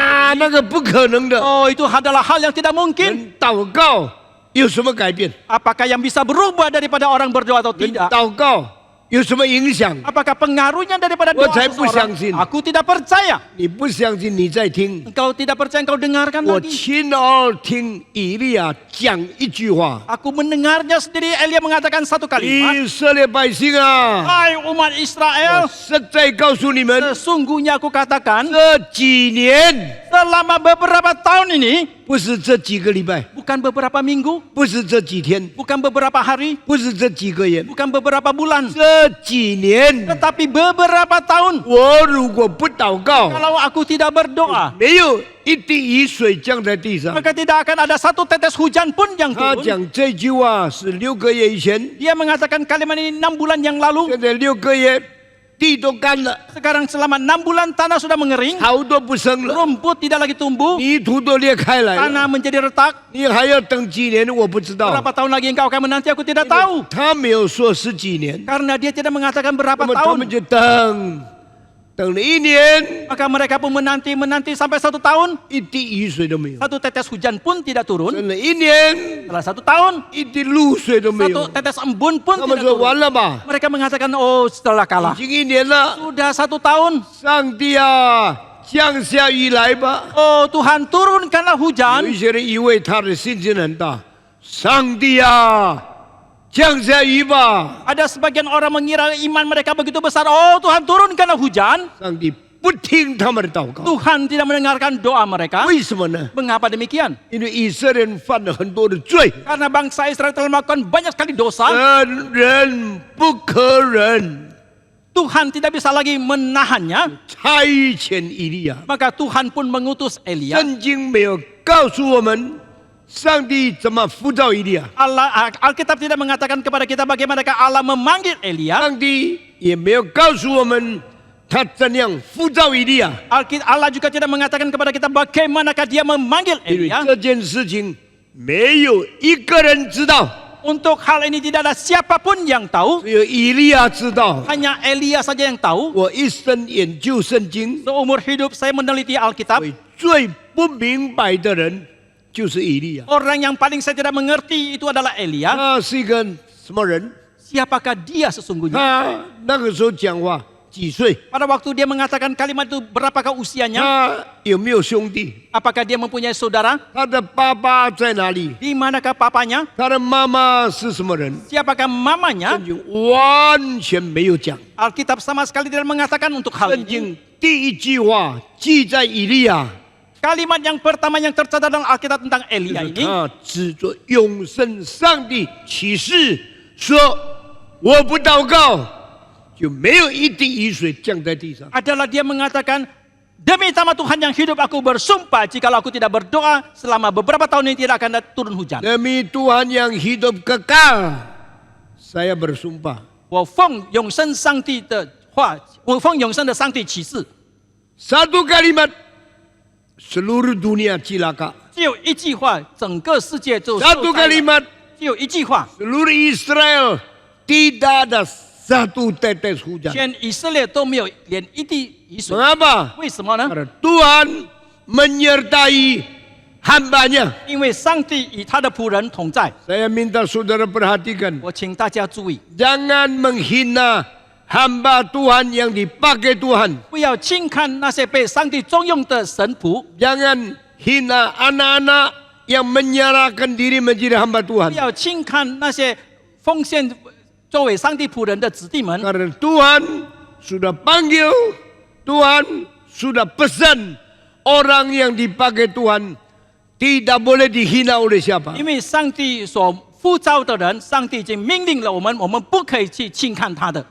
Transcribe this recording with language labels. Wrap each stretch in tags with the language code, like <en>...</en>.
<zh>啊，</zh> <id>ini.</id> <zh>那个不可能的。</zh> <id>Oh, itu adalah hal yang tidak mungkin.</id> <zh>人祷告有什么改变？</zh> <id>Apakah yang bisa berubah daripada orang berdoa atau</id> <zh>人</zh> <id>tidak?</id> <zh>祷告有什么影响？</zh> <id>Apakah pengaruhnya daripada doa</id> <zh>我才不相信。</zh> <id>seseorang? Aku tidak percaya.</id> <zh>你不相信，你在听。</zh> <id>Engkau tidak percaya, engkau dengarkan</id> <zh>我</zh> <id>lagi.</id> <zh>亲耳听以利亚讲一句话：</zh> <id>Aku mendengarnya sendiri, Elia mengatakan satu kalimat.</id> <zh>以色列百姓啊，</zh> <id>Hai umat</id> <zh>我</zh> <id>Israel,</id> <zh>实在告诉你们，</zh> <id>sesungguhnya aku katakan,</id> <zh>这几年</zh> <id>selama beberapa tahun ini,</id> <zh>不是这几个礼拜，</zh> <id>bukan beberapa minggu,</id> <zh>不是这几天，</zh> <id>bukan beberapa hari,</id> <zh>不是这几个月，</zh> <id>bukan beberapa bulan,</id> <zh>这几年，</zh> <id>tetapi beberapa tahun.</id> <zh>我如果不祷告，</zh> <id>Kalau aku tidak berdoa,</id> <zh>没有一滴雨水降在地上。</zh> <id>maka tidak akan ada satu tetes hujan pun yang</id> <zh>他</zh> <id>turun.</id> <zh>讲这句话是6个月以前，</zh> <id>Dia mengatakan kalimat ini 6 bulan yang lalu.</id> <zh>现在6个月地都干了，</zh> <id>Sekarang selama 6 bulan tanah sudah mengering,</id> <zh>草都不生了，</zh> <id>rumput tidak lagi tumbuh,</id> <zh>泥土都裂开来了。</zh> <id>tanah menjadi retak.</id> <zh>你还要等几年？我不知道。</zh> <id>Berapa tahun lagi engkau akan menanti? Aku tidak tahu.</id> <zh>他没有说十几年，</zh> <id>Karena dia tidak mengatakan berapa</id> <zh>那么他们</zh> <id>tahun.</id> <zh>就等了1年，</zh> <id>Maka mereka pun menanti sampai 1 tahun.</id> <zh>一滴雨水都没有；</zh> <id>Satu tetes hujan pun tidak turun.</id> <zh>等了1年，</zh> <id>Setelah 1 tahun,</id> <zh>一滴露水都没</zh> <id>satu</id> <zh>有。</zh> <id>tetes embun pun</id> <zh>他们</zh> <id>tidak</id> <zh>说完了吧，</zh> <id>Mereka mengatakan, oh setelah kalah.</id> <zh>经1年了，</zh> <id>Sudah 1 tahun.</id> <zh>上帝啊，降下雨来吧。</zh> <id>Oh Tuhan turunkanlah</id> <zh>有</zh> <id>hujan.</id> <zh>一些人以为他的信心很大，上帝啊，降下雨吧。</zh> <id>Ada sebagian orang mengira iman mereka begitu besar. Oh Tuhan turunkanlah hujan.</id> <zh>上帝不听他们的祷告，</zh> <id>Tuhan tidak mendengarkan doa mereka.</id> <zh>为什么呢？</zh> <id>Mengapa demikian?</id> <zh>因为以色列人犯了很多的罪，</zh> <id>Karena bangsa Israel telah melakukan banyak sekali dosa.</id> <zh>人不可忍，</zh> <id>Tuhan tidak bisa lagi menahannya.</id> <zh>差遣以利亚。</zh> <id>Maka Tuhan pun mengutus Elia.</id> <zh>圣经没有告诉我们上帝怎么呼召以利亚，</zh> <id>Alkitab tidak mengatakan kepada kita bagaimana Allah memanggil Elia.</id> <zh>上帝也没有告诉我们他怎样呼召以利亚，</zh> <id>Allah juga tidak mengatakan kepada kita bagaimanakah dia memanggil</id> <zh>因为</zh> <id>Elia.</id> <zh>这件事情没有一个人知道，</zh> <id>Untuk hal ini tidak ada siapapun yang tahu.</id> <zh>只有以利亚知道。</zh> <id>Hanya Elia saja yang tahu.</id> <zh>我一生研究圣经，</zh> <id>Seumur hidup saya meneliti Alkitab.</id> <zh>最不明白的人就是以利亚。</zh> <id>Orang yang paling saya tidak mengerti itu adalah Elia.</id> <zh>他是一个什么人？</zh> <id>Siapakah dia sesungguhnya?</id> <zh>他那个时候讲话几岁？</zh> <id>Pada waktu dia mengatakan kalimat itu berapakah usianya?</id> <zh>他有没有兄弟？</zh> <id>Apakah dia mempunyai saudara?</id> <zh>他的爸爸在哪里？</zh> <id>Di manakah papanya?</id> <zh>他的妈妈是什么人？</zh> <id>Siapakah mamanya?</id> <zh>圣经完全没有讲。</zh> <id>Alkitab sama sekali tidak mengatakan untuk hal</id> <zh>圣</zh> <id>ini.</id> <zh>经第一句话记在以利亚，</zh> <id>Kalimat yang pertama yang tercatat dalam Alkitab tentang</id> <zh>就</zh> <id>Elia</id> <zh>是</zh> <id>ini</id> <zh>他指着永生上帝启示说：“我不祷告，就没有一滴雨水降在地上。”</zh> <id>adalah dia mengatakan, demi nama Tuhan yang hidup aku bersumpah, jikalau aku tidak berdoa selama beberapa tahun ini tidak akan turun hujan. Demi Tuhan yang hidup kekal, saya bersumpah.</id> <zh>我奉永生上帝的话，我奉永生的上帝起誓，</zh> <id>Satu kalimat, seluruh dunia cilaka.</id> <zh>只有一句话，整个世界就受</zh> <id>Satu</id> <zh>灾了。</zh> <id>kalimat,</id> <zh>只有一句话，</zh> <id>seluruh Israel tidak ada satu tetes hujan.</id> <zh>全以色列都没有连一滴雨水。</zh> <id>Mengapa?</id> <zh>为什么呢？</zh> <id>Karena Tuhan menyertai hambanya.</id> <zh>因为上帝与他的仆人同在。</zh> <id>Saya minta saudara perhatikan,</id> <zh>我请大家注意，</zh> <id>jangan menghina hamba Tuhan yang dipakai Tuhan.</id> <zh>不要轻看那些被上帝重用的神仆，</zh> <id>Jangan hina anak-anak yang menyerahkan diri menjadi hamba</id> <zh>不</zh> <id>Tuhan.</id> <zh>要轻看那些奉献作为上帝仆人的子弟们。</zh> <id>Karena Tuhan sudah panggil, Tuhan sudah pesan orang yang dipakai Tuhan tidak boleh dihina oleh siapa.</id> <zh>因为上帝所呼召的人，上帝已经命令了我们，我们不可以去轻看他的。</zh>